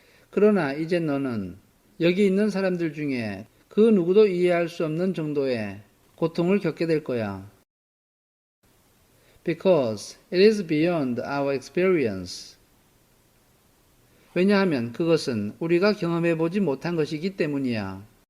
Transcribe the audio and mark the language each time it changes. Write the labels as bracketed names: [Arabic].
[Korean] 그러나 이제 너는 여기 있는 사람들 중에 그 누구도 이해할 수 없는 정도의 고통을 겪게 될 거야. [English] Because it is beyond our experience. [Korean] 왜냐하면 그것은 우리가 경험해보지 못한 것이기 때문이야.